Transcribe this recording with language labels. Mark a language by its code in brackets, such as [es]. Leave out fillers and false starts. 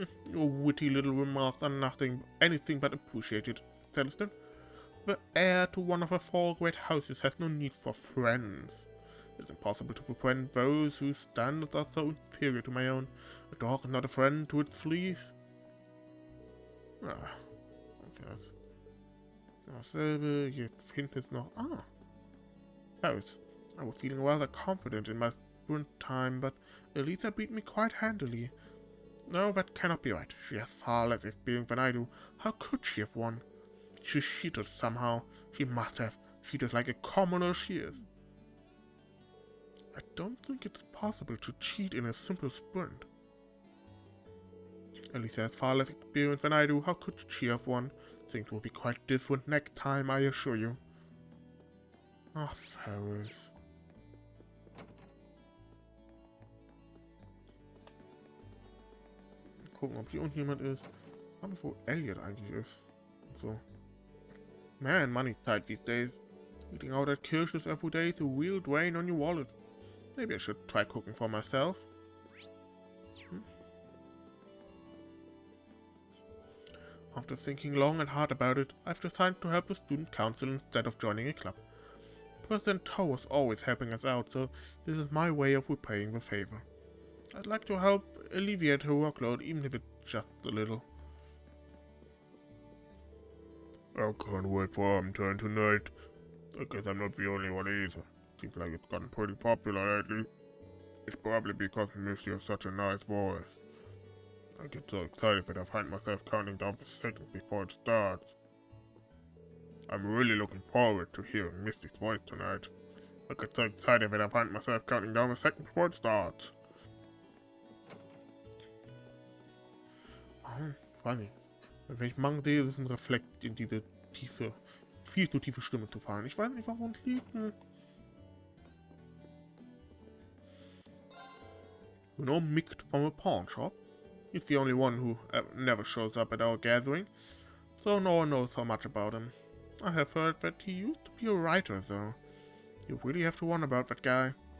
[en] Your witty little remarks are anything but appreciated, Celestine. The heir to one of the four great houses has no need for friends. It's impossible to befriend those whose standards are so inferior to my own. A dog is not a friend to its fleas. Okay. [de] Dasselbe, hier hinten ist noch... [en] House. I was feeling rather confident in my sprint time, but Elisa beat me quite handily. No, that cannot be right. She has far less experience than I do. How could she have won? She cheated somehow. She must have. Cheated like a commoner she is. I don't think it's possible to cheat in a simple sprint. Elisa has far less experience than I do. How could she have won? Things will be quite different next time, I assure you. [de] Ach, Ferris. Gucken, ob hier unten jemand ist. Schauen, wo Elliot eigentlich ist. So. [en] Man, money's tight these days. Eating out at Kirches every day is a real drain on your wallet. Maybe I should try cooking for myself. After thinking long and hard about it, I've decided to help a student council instead of joining a club. President Thor was always helping us out, so this is my way of repaying the favor. I'd like to help alleviate her workload, even if it's just a little. I can't wait for Abend tonight. I guess I'm not the only one either. Seems like it's gotten pretty popular lately. It's probably because Missy has such a nice voice. I get so excited that I find myself counting down the seconds before it starts. I'm really looking forward to hearing Missy's voice tonight. I get so excited that I find myself counting down the seconds before it starts. Oh, funny. [de] Wenn ich Mang sehe, ist es ein Reflekt in diese tiefe, viel zu tiefe Stimme zu fallen. Ich weiß nicht, warum es liegt. [en] You know Mick from a pawn shop? He's the only one who never shows up at our gathering, so no one knows so much about him. I have heard that he used to be a writer, though. You really have to wonder about that guy.